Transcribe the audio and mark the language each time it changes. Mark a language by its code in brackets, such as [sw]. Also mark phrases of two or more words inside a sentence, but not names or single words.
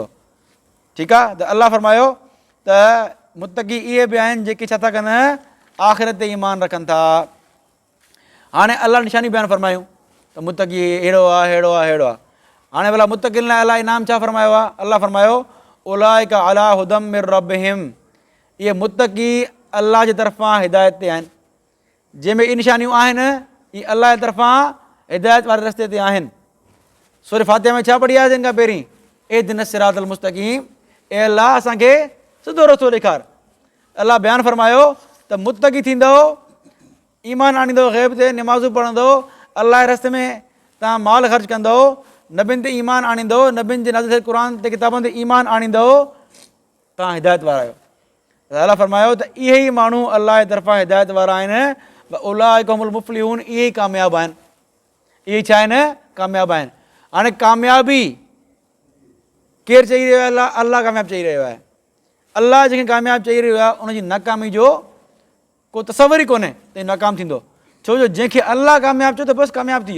[sd] ठीकु आहे। त अलाह फरमायो त मुतक़ी इहे बि आहिनि जेके छा था कनि, आख़िरत ते ईमान रखनि था। हाणे अलाह निशानी बयानु फरमायूं त मुतक़ी अहिड़ो आहे, अहिड़ो आहे, अहिड़ो आहे। हाणे भला मुतक़िन लाइ अलाह इनाम छा फरमायो आहे? अलाह फरमायो [ar] أولئك على هدى من ربهم, [sd] इहे मुतक़ी अलाह जे तरफ़ां हिदायत ते आहिनि। जंहिंमें इहे निशानियूं आहिनि, इहे अलाह जे तरफ़ां हिदायत वारे रस्ते ते आहिनि। सूरह फातिहा में छा पढ़ी आहे जिन खां पहिरीं? [ar] اهدنا الصراط المستقيم, [sd] ए अलाह असांखे सिधो रस्तो ॾेखार। अलाह बयानु फरमायो त मुतक़ी थींदो, ईमान आणींदो, ग़ैब ते निमाज़ूं पढ़ंदो, अलाह जे रस्ते में तव्हां माल ख़र्च कंदो, नबियुनि ते ईमान आणींदो, नबियुनि जे नाज़िल थियल क़ुर ते किताबनि ते ईमान आणींदो, तव्हां हिदायत वारा आहियो। त अलाह फरमायो त इहे ई माण्हू अलाह जे तरफ़ां हिदायत वारा आहिनि। [ar] أولئك هم المفلحون, [sd] इहे ई कामयाबु आहिनि। इहे छा आहिनि? कामयाबु आहिनि। हाणे कामयाबी केरु चई रहियो आहे? अलाह कामयाबु चई रहियो आहे। अलाह जंहिंखे कामयाबु चई रहियो आहे, उनजी नाकामी जो को तसवुर ई कोन्हे त नाकाम थींदो। छो जो जंहिंखे अलाह कामयाबु चयो त बसि कामयाबु थी वियो।